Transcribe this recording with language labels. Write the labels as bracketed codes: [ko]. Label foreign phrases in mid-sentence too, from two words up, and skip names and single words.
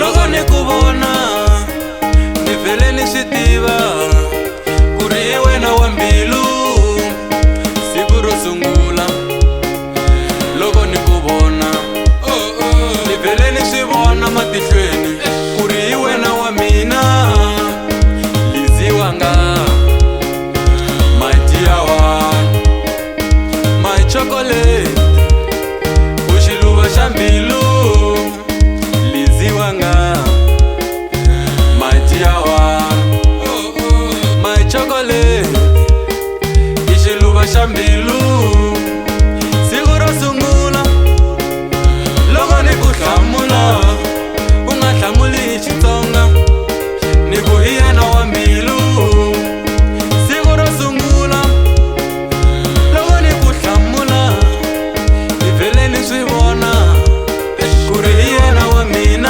[ts] ni ku vona ni vhele ni swi tiva ku ri hi wena wa mbilu. Siku ro sungula loko ni ku vona ni vhele ni swi vona matihlweni ku ri hi wena wa mina. Lizzy wanga [en] my dear one, my chocolate, [ts] u xiluva xa mbilu. Lizzy wanga [en] my dear one, my chocolate, [ts] i xiluva xa mbilu. Siku ro sungula loko ni ku hlamula u nga hlamuli hi Xitsonga ni ku hi yena wa mbilu. Siku ro sungula loko ni ku hlamula ni vhele ni swi vona ku ri hi yena wa mina.